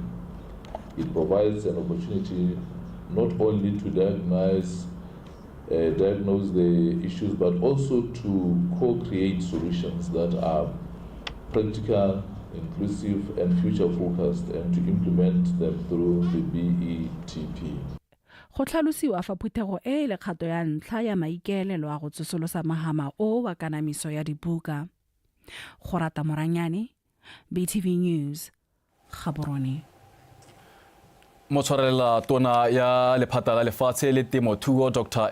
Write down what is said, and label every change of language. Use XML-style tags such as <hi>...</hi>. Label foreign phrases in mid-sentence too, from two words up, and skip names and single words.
<en>It provides an opportunity not only to diagnose the issues, but also to co-create solutions that are practical inclusive and future-focused, and to implement them through the BETP.</en> <tn>Go tlhalosiwa fa phuthego e le kgato ya ntlha ya maikaelelo a go tsosolosa mahama o wa kanamiso ya dibuka. Go rata Moranyane, BTV News, Gaborone. Motshwarela tona ya lephata la lefatshe le temothuo Dr.</tn>